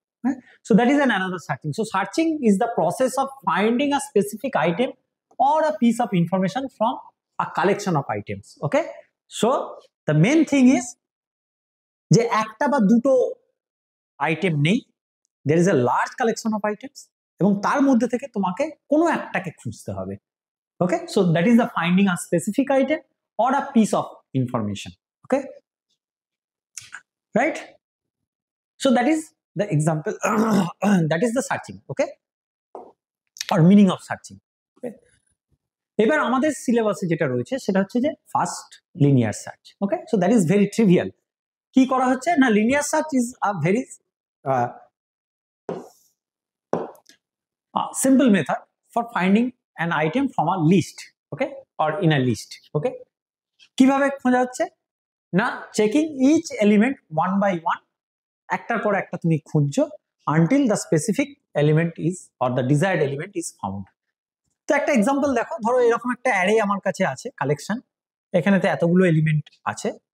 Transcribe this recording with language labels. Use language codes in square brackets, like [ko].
[en] হ্যাঁ, so that is an another searching. So searching is the process of finding a specific item or a piece of information from a collection of items. Okay, so the main thing is [bn] যে একটা বা দুটো item নেই, [en] there is a large collection of items [bn] এবং তার মধ্যে থেকে তোমাকে কোনো একটাকে খুঁজতে হবে। [en] Okay, so that is the finding a specific item or a piece of information. Okay, right, so that is the example that is the searching. Okay, or meaning of searching. [bn] এবার আমাদের সিলেবাসে যেটা রয়েছে সেটা হচ্ছে যে first linear search. [en] Okay, so that is very trivial. [bn] কি করা হচ্ছে না, [en] Linear search is a very simple method for finding an item from a list, okay, or in a list. Okay, [bn] কিভাবে খোঁজা হচ্ছে না, [en] checking each element one by one, [bn] একটার পর একটা তুমি খুঁজছো [en] until the specific element is or the desired element is found. [bn] তো একটা এক্সাম্পল দেখো, ধরো এরকম একটা অ্যারে আমার কাছে আছে, কালেকশন, এখানেতে এতগুলো এলিমেন্ট আছে।